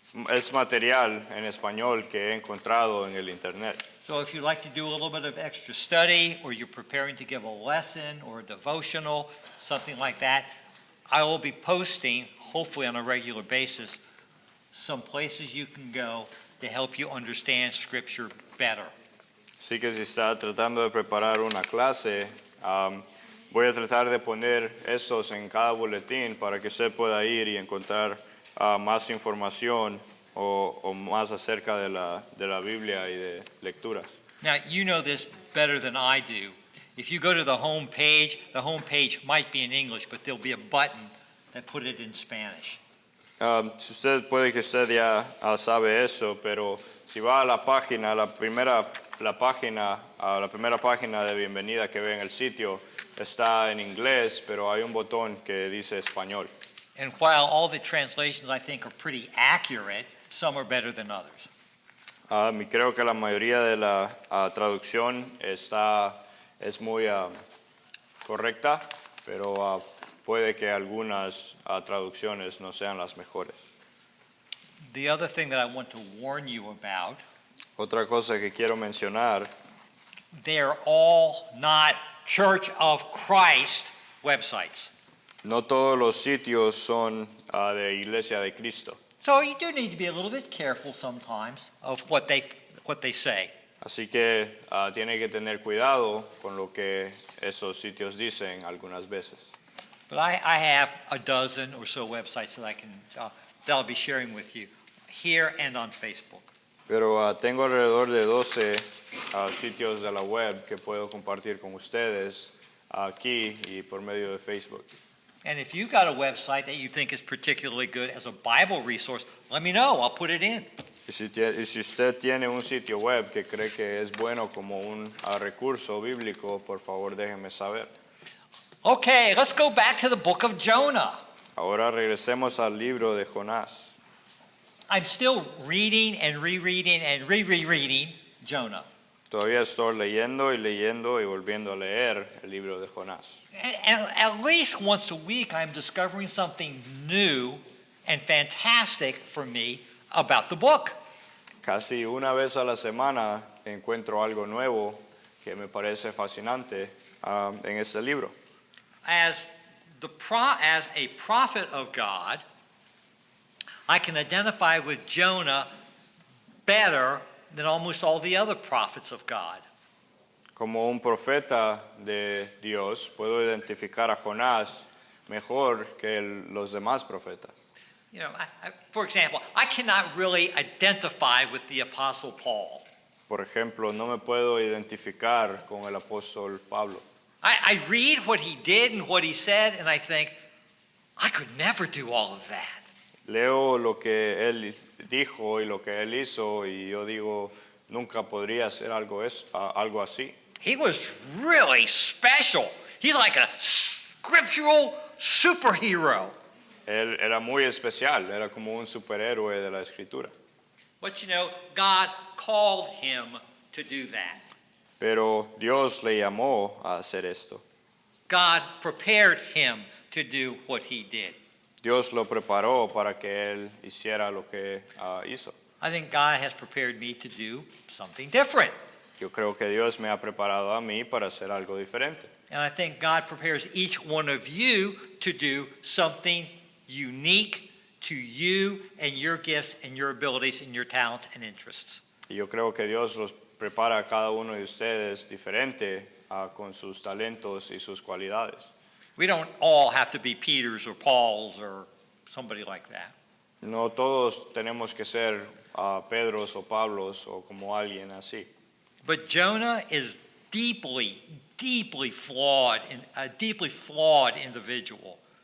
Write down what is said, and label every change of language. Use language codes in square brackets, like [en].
[es] Es material en español que he encontrado en el internet. [en] So if you'd like to do a little bit of extra study, or you're preparing to give a lesson or a devotional, something like that, I will be posting, hopefully on a regular basis, some places you can go to help you understand Scripture better. [es] Así que si está tratando de preparar una clase, voy a tratar de poner estos en cada boletín para que usted pueda ir y encontrar más información o más acerca de la Biblia y de lecturas. [en] Now, you know this better than I do. If you go to the home page might be in English, but there'll be a button that put it in Spanish. [es] Si usted puede que usted ya sabe eso, pero si va a la página, la primera página de bienvenida que ve en el sitio está en inglés, pero hay un botón que dice español. [en] And while all the translations I think are pretty accurate, some are better than others. [es] Y creo que la mayoría de la traducción está es muy correcta, pero puede que algunas traducciones no sean las mejores. [en] The other thing that I want to warn you about, [es] Otra cosa que quiero mencionar, [en] they're all not Church of Christ websites. [es] no todos los sitios son de Iglesia de Cristo. [en] So you do need to be a little bit careful sometimes of what they say. [es] Así que tiene que tener cuidado con lo que esos sitios dicen algunas veces. [en] But I have a dozen or so websites that I'll be sharing with you here and on Facebook. [es] Pero tengo alrededor de 12 sitios de la web que puedo compartir con ustedes aquí y por medio de Facebook. [en] And if you've got a website that you think is particularly good as a Bible resource, let me know. I'll put it in. [es] Y si usted tiene un sitio web que cree que es bueno como un recurso bíblico, por favor déjeme saber. [en] Okay, let's go back to the book of Jonah. [es] Ahora regresemos al libro de Jonás. [en] I'm still reading and rereading and rereading Jonah. [es] Todavía estoy leyendo y volviendo a leer el libro de Jonás. [en] And at least once a week, I'm discovering something new and fantastic for me about the book. [es] Casi una vez a la semana encuentro algo nuevo que me parece fascinante en este libro. [en] As a prophet of God, I can identify with Jonah better than almost all the other prophets of God. [es] Como un profeta de Dios, puedo identificar a Jonás mejor que los demás profetas. [en] You know, for example, I cannot really identify with the Apostle Paul. [es] Por ejemplo, no me puedo identificar con el apóstol Pablo. [en] I read what he did and what he said, and I think, I could never do all of that. [es] Leo lo que él dijo y lo que él hizo y yo digo, nunca podría hacer algo así. [en] He was really special. He's like a scriptural superhero. [es] Él era muy especial, era como un superhéroe de la escritura. [en] But you know, God called him to do that. Pero Dios le llamó a hacer esto. God prepared him to do what he did. Dios lo preparó para que él hiciera lo que hizo. I think God has prepared me to do something different. Yo creo que Dios me ha preparado a mí para hacer algo diferente. And I think God prepares each one of you to do something unique to you and your gifts and your abilities and your talents and interests. Y yo creo que Dios los prepara a cada uno de ustedes diferente con sus talentos y sus cualidades. We don't all have to be Peters or Pauls or somebody like that. No todos tenemos que ser Pedros o Pablos o como alguien así. But Jonah is deeply flawed, a deeply flawed individual.